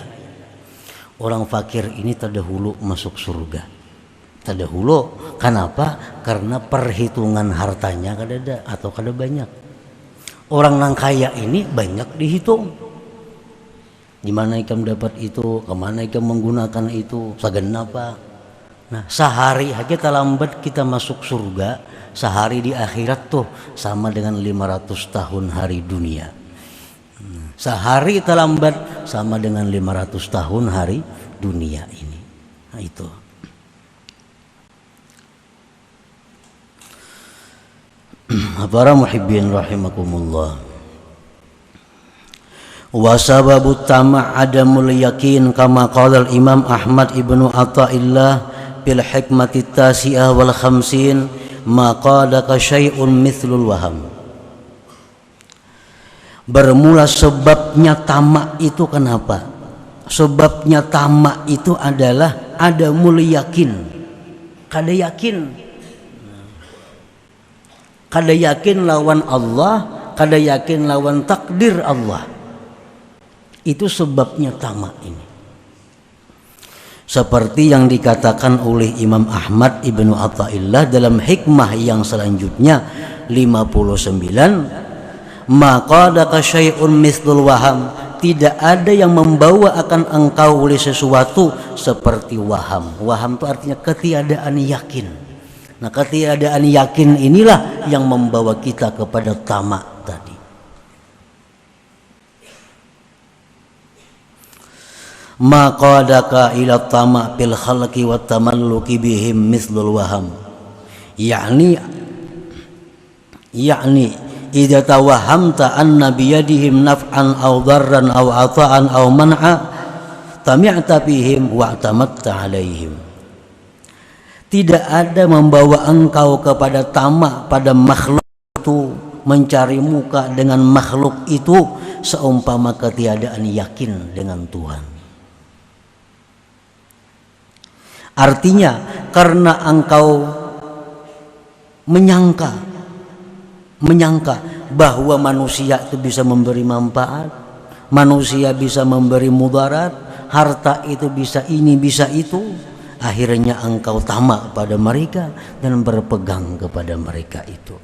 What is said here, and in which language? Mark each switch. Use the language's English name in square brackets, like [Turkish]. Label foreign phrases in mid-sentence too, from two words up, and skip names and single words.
[Banjar] Orang fakir ini terdahulu masuk surga, terdahulu. Kenapa? Karena perhitungan hartanya kada atau kada banyak. Orang nang kaya ini banyak dihitung. Di mana ikam dapat itu, kemana ikam menggunakan itu, sagenapa. Nah, sehari aja terlambat kita masuk surga, sehari di akhirat tuh sama dengan 500 tahun hari dunia. Sehari terlambat sama dengan 500 tahun hari dunia ini. Nah, itu. Para [Arabic] محبين رحمكم الله. وسبب الطمع عدم اليقين كما قال الإمام أحمد ابن عطاء الله في الحكمة التاسعة والخمسين ما قادك شيء مثل الوهم. [Banjar] Bermula sebabnya tamak itu kenapa? Sebabnya tamak itu adalah [Arabic] عدم اليقين. [Banjar] Kada yakin lawan Allah, kada yakin lawan takdir Allah. Itu sebabnya tamak ini. [Indonesian] Seperti yang dikatakan oleh Imam Ahmad ibnu Athaillah dalam hikmah yang selanjutnya 59, [Arabic] ما قادك شيء مثل الوهم, [Indonesian] tidak ada yang membawa akan engkau oleh sesuatu seperti waham. Waham itu artinya ketiadaan yakin. Nah, ketiadaan yakin inilah yang membawa kita kepada tamak tadi. [Arabic] ما قادك إلى الطمع في الخلق والتملق بهم مثل الوهم. يعني إذا توهمت أن بأيديهم نفعا أو ضرا أو عطاء أو منعا طمعت بهم وتمتعت عليهم. [Indonesian] Tidak ada membawa engkau kepada tamak pada makhluk itu, mencari muka dengan makhluk itu seumpama ketiadaan yakin dengan Tuhan. Artinya karena engkau menyangka bahwa manusia itu bisa memberi manfaat, manusia bisa memberi mudarat, harta itu bisa ini bisa itu, akhirnya engkau tamak pada mereka dan berpegang kepada mereka itu.